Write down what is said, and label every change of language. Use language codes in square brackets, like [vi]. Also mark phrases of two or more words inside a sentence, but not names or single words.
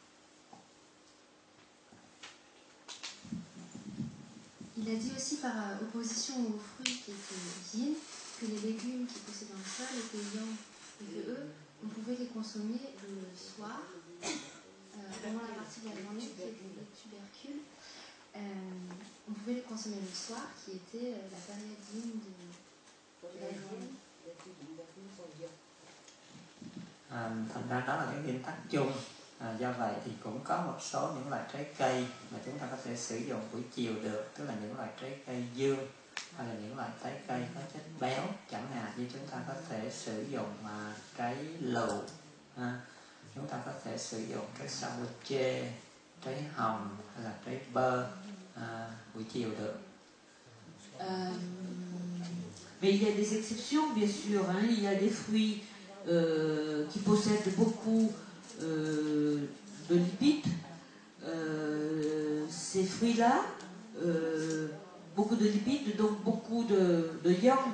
[fr] Il a dit aussi par opposition aux fruits qui étaient yin, que les légumes qui poussaient dans le sol étaient yang, et que eux, on pouvait les consommer le soir, pendant la partie de la journée qui était les tubercules. On pouvait les consommer le soir, qui était la période yin de la journée. [vi] Thành ra đó là cái nguyên tắc chung. Do vậy thì cũng có một số những loại trái cây mà chúng ta có thể sử dụng buổi chiều được, tức là những loại trái cây dương hay là những loại trái cây có chất béo, chẳng hạn như chúng ta có thể sử dụng trái lựu, chúng ta có thể sử dụng trái sabuche, trái hồng hay là trái bơ buổi chiều được. [fr] Mais il y a des exceptions, bien sûr. Il y a des fruits qui possèdent beaucoup de lipides. Ces fruits-là, beaucoup de lipides, donc beaucoup de yang.